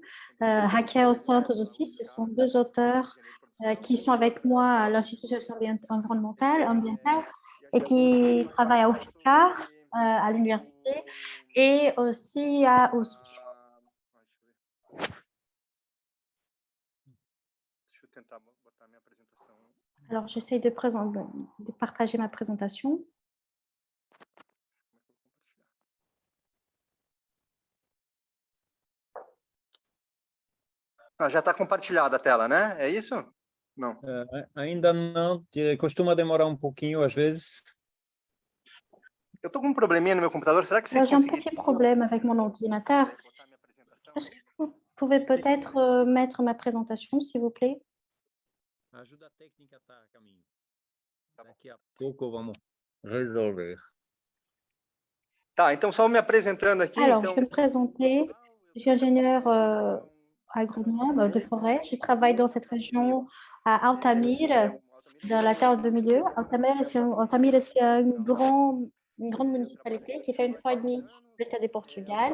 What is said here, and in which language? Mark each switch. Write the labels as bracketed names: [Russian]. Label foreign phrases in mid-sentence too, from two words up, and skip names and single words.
[French] Raquel Santos aussi, ce sont 2 auteurs qui sont avec moi à l'Institut environnemental et qui travaillent à UFSCar, à l'université, et aussi à USP. Alors, j'essaie de partager ma présentation. [Portuguese] Já está compartilhada a tela, né? É isso? Não. Ainda não, costuma demorar um pouquinho às vezes. Eu estou com um probleminha no meu computador, será que vocês [French] J'ai un petit problème avec mon ordinateur. Est-ce que vous pouvez peut-être mettre ma présentation, s'il vous plaît? [Portuguese] A ajuda técnica está a caminho. Daqui a pouco vamos resolver. Tá, então só me apresentando aqui. [French] Alors, je vais me présenter. Je suis ingénieur agronome de forêt. Je travaille dans cette région à Altamira, dans la terre de milieu. Altamira, c'est une grande municipalité qui fait 1,5 fois l'État du Portugal.